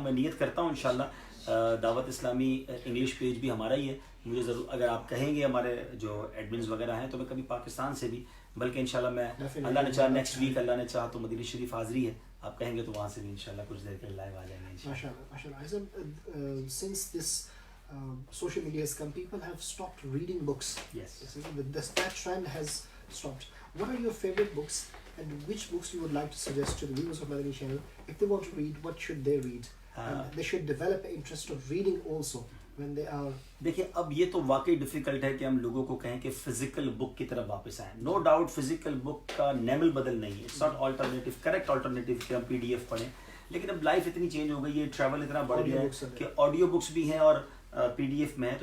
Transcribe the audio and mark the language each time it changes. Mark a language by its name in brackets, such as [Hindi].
[Urdu] میں نیت کرتا ہوں انشاءاللہ دعوت اسلامی انگلش پیج بھی ہمارا ہی ہے. مجھے ضرور اگر آپ کہیں گے، ہمارے جو ایڈمنز وغیرہ ہیں، تو میں کبھی پاکستان سے بھی، بلکہ انشاءاللہ میں اللہ نے چاہا نیکسٹ ویک، اللہ نے چاہا تو مدینہ شریف حاضری ہے، آپ کہیں گے تو وہاں سے بھی انشاءاللہ کچھ دیر کے لیے لائیو آ جائیں گے انشاءاللہ. [English] MashaAllah. Since this social media has come, people have stopped reading books. Yes. That trend has stopped. What are your favorite books, and which books you would like to suggest to the viewers of Madani channel? If they want to read, what should they read? And they should develop an interest of reading also when they are. [Urdu] دیکھیں اب یہ تو واقعی difficult ہے کہ ہم لوگوں کو کہیں کہ فزیکل بک کی طرف واپس آئیں. نو ڈاؤٹ فزیکل بک کا نیم البدل نہیں ہے, [English] it's not alternative, [Urdu] correct alternative کہ ہم PDF پڑھیں, لیکن اب لائف اتنی چینج ہو گئی ہے, ٹریول اتنا بڑھ گیا ہے کہ آڈیو بکس بھی ہیں اور PDF میں ہے.